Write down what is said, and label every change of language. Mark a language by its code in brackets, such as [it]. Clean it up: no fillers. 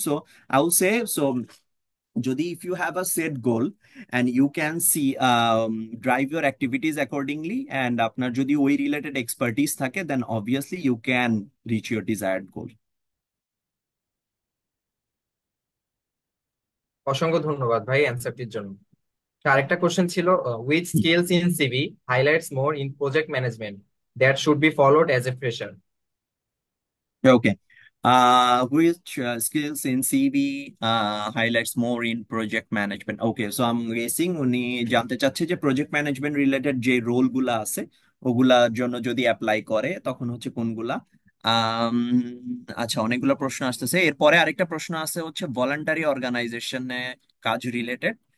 [en] so I will say, so যদি if you have a set goal and you can see drive your activities accordingly, and [bn] আপনার যদি ওই related expertise থাকে, [en] Then obviously you can reach your desired goal. [bn] অসংখ্য ধন্যবাদ ভাই অ্যান্সারটির জন্য। আরেকটা কোশ্চেন ছিল, [en] Which skills in CV highlights more in project management that should be followed as a fresher? Okay, which skills in CV highlights more in project management? Okay, so I'm guessing [bn] উনি জানতে চাচ্ছে যে project management related যে role গুলা আছে ওগুলার জন্য যদি অ্যাপ্লাই করে তখন হচ্ছে কোনগুলা। আম, আচ্ছা, অনেকগুলো প্রশ্ন আসতেছে। এরপরে আরেকটা প্রশ্ন আছে হচ্ছে ভলান্টারি অর্গানাইজেশনে কাজ রিলেটেড।